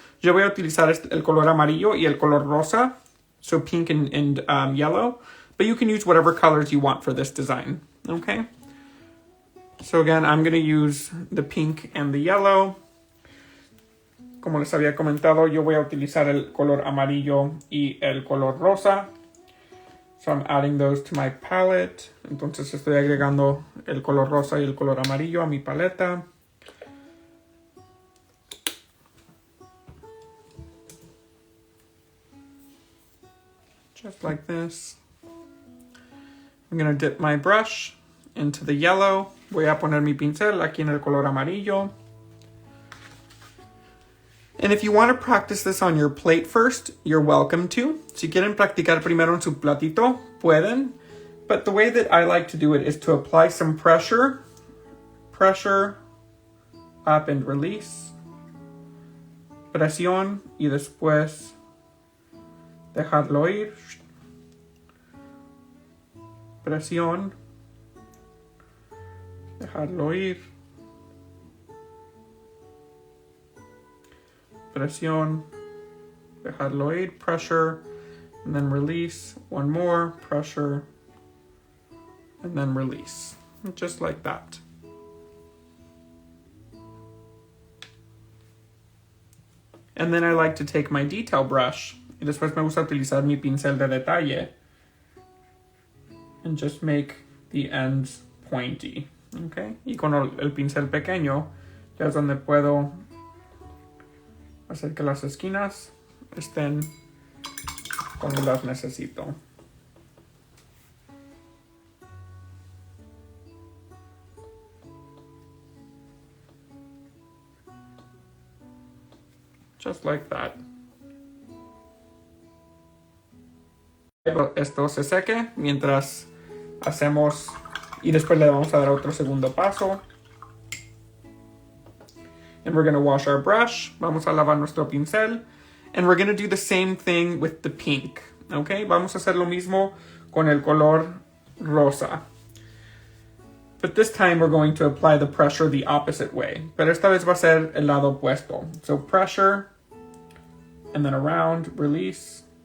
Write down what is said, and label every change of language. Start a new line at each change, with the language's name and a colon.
Spanish: Yo voy a utilizar el color amarillo y el color rosa,
English: so pink and yellow, but you can use whatever colors you want for this design, okay? So again, I'm going to use the pink and the yellow.
Spanish: Como les había comentado, yo voy a utilizar el color amarillo y el color rosa.
English: So I'm adding those to my palette.
Spanish: Entonces estoy agregando el color rosa y el color amarillo a mi paleta.
English: Just like this. I'm going to dip my brush into the yellow.
Spanish: Voy a poner mi pincel aquí en el color amarillo.
English: And if you want to practice this on your plate first, you're welcome to.
Spanish: Si quieren practicar primero en su platito, pueden.
English: But the way that I like to do it is to apply some pressure. Pressure, up and release.
Spanish: Presión y después dejarlo ir. Presión. Dejarlo ir. Presión. Dejarlo ir.
English: Pressure. And then release. One more. Pressure. And then release. Just like that. And then I like to take my detail brush.
Spanish: Y después me gusta utilizar mi pincel de detalle.
English: And just make the ends pointy. Okay?
Spanish: Y con el pincel pequeño, ya es donde puedo hacer que las esquinas estén como las necesito.
English: Just like that.
Spanish: Esto se seque mientras hacemos y después le vamos a dar otro segundo paso.
English: And we're going to wash our brush.
Spanish: Vamos a lavar nuestro pincel.
English: And we're going to do the same thing with the pink.
Spanish: Okay, vamos a hacer lo mismo con el color rosa.
English: But this time we're going to apply the pressure the opposite way.
Spanish: Pero esta vez va a ser el lado opuesto.
English: So pressure, and then around, release.